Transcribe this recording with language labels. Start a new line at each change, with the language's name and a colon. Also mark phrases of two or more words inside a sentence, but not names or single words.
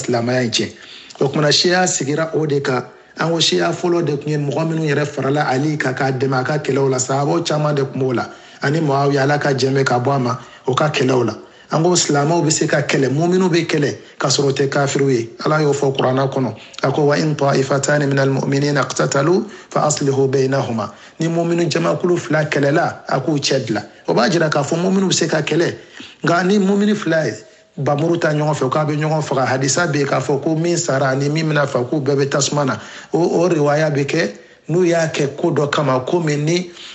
Bambara: silamɛya in tiɲɛ o kumana siya sigira o de kan an ko siya fɔlɔ de tun ye mɔgɔ minnu yɛrɛ farala Ali kan k'a dɛmɛ a ka kɛlɛw la sahabaw caman de tun b'o la ani Muawiya ala ka jɛnbɛ ka bɔ a ma o ka kɛlɛw la an ko silamɛw bɛ se ka kɛlɛ muminu bɛ kɛlɛ ka sɔrɔ o tɛ kafiriw ye ala y'o fɔ kuranna kɔnɔ a ko
Arabic: وإن طائفتان من المؤمنين اقتتلوا فأصلحوا بينهما
Bambara: ni muminu jamakulu fila kɛlɛla a k'u cɛ dilan o b'a jira k'a fɔ muminu bɛ se ka kɛlɛ nka ni muminu fila ye bamuru ta ɲɔgɔn fɛ k'a bɛ ɲɔgɔn faga hadisa bɛ yen k'a fɔ ko min sara ani min bɛna fa k'u bɛɛ bɛ tasuma na o riwaya bɛ kɛ n'u y'a kɛ ko dɔ kama ko min ni